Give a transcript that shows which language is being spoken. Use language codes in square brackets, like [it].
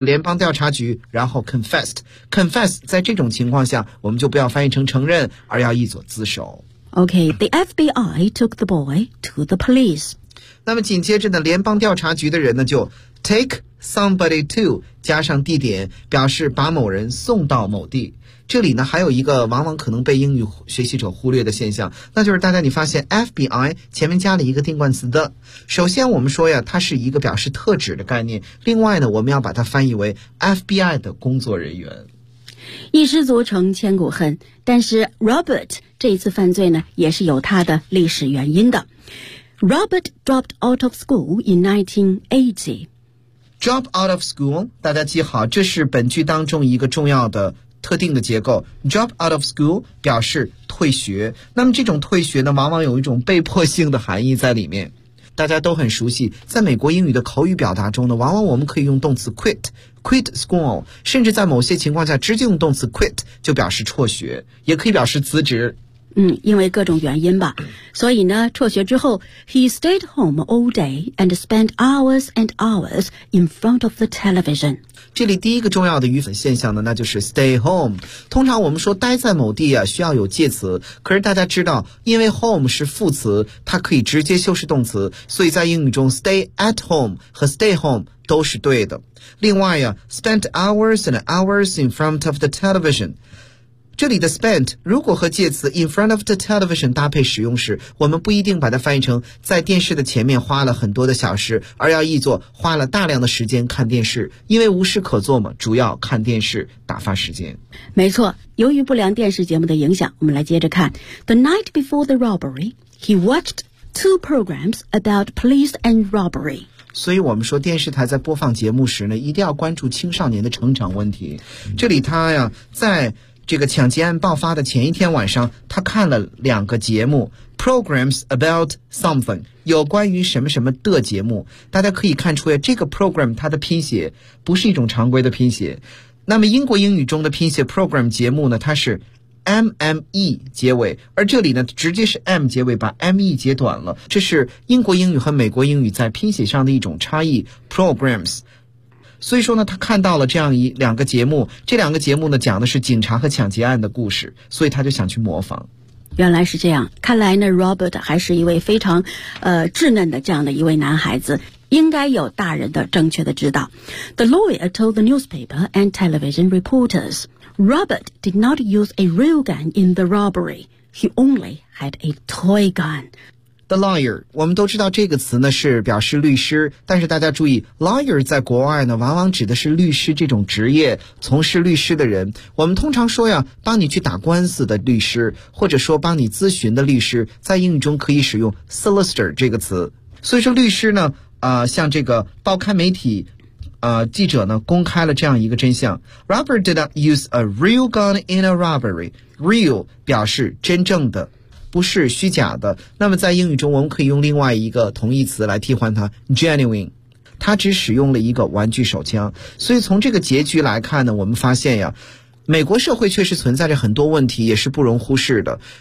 [zh] 联邦调查局，然后 confessed。confess 在这种情况下我们就不要翻译成承认，而要译作自首。 [en] OK, the FBI took the boy to the police。 [zh] 那么紧接着呢，联邦调查局的人呢就 [en] take somebody to [zh] 加上地点，表示把某人送到某地。这里呢还有一个往往可能被英语学习者忽略的现象，那就是大家你发现 FBI 前面加了一个定冠词的。首先我们说呀，它是一个表示特指的概念，另外呢我们要把它翻译为 FBI 的工作人员。一失足成千古恨，但是 Robert 这一次犯罪呢也是有它的历史原因的。 [en] Robert dropped out of school in 1980. Drop out of school, [zh] 大家记好，这是本句当中一个重要的特定的结构。 [en] drop out of school [zh] 表示退学，那么这种退学呢往往有一种被迫性的含义在里面。大家都很熟悉，在美国英语的口语表达中呢，往往我们可以用动词 [en] quit school, [zh] 甚至在某些情况下直接用动词 quit 就表示辍学，也可以表示辞职。嗯，因为各种原因吧，所以呢辍学之后 [en] he stayed home all day and spent hours and hours in front of the television。 [zh] 这里第一个重要的语法现象呢，那就是 [en] stay home。 [zh] 通常我们说待在某地啊需要有介词，可是大家知道因为 home 是副词，它可以直接修饰动词，所以在英语中 [en] stay at home [zh] 和 [en] stay home [zh] 都是对的。另外啊 [en] spent hours and hours in front of the television, [zh] 这里的 spent 如果和介词 [en] in front of the television [zh] 搭配使用时，我们不一定把它翻译成在电视的前面花了很多的小时，而要译作花了大量的时间看电视，因为无事可做嘛，主要看电视打发时间。没错，由于不良电视节目的影响，我们来接着看。 [en] The night before the robbery, he watched two programs about police and robbery。 [zh] 所以我们说电视台在播放节目时呢一定要关注青少年的成长问题。这里他呀在这个抢劫案爆发的前一天晚上，他看了两个节目， [en] programs about something, [zh] 有关于什么什么的节目。大家可以看出呀，这个 program 它的拼写不是一种常规的拼写。那么英国英语中的拼写 program 节目呢，它是MME 结尾，而这里呢直接是 M 结尾，把 ME 截短了。这是英国英语和美国英语在拼写上的一种差异， programs。所以说呢他看到了这样一两个节目，这两个节目呢讲的是警察和抢劫案的故事，所以他就想去模仿。原来是这样，看来呢 Robert 还是一位非常稚嫩的这样的一位男孩子，应该有大人的正确的指导。 [en] The lawyer told the newspaper and television reportersRobert did not use a real gun in the robbery. He only had a toy gun. The lawyer, [zh] 我们都知道这个词呢是表示律师，但是大家注意 lawyer 在国外呢往往指的是律师这种职业，从事律师的人。我们通常说呀帮你去打官司的律师，或者说帮你咨询的律师，在英语中可以使用 solicitor 这个词。所以说律师呢像这个报刊媒体记者呢公开了这样一个真相。 [en] Robert did not use a real gun in a robbery. [zh] Real 表示真正的，不是虚假的。那么在英语中我们可以用另外一个同义词来替换它， genuine。他只使用了一个玩具手枪。所以从这个结局来看呢，我们发现呀美国社会确实存在着很多问题，也是不容忽视的。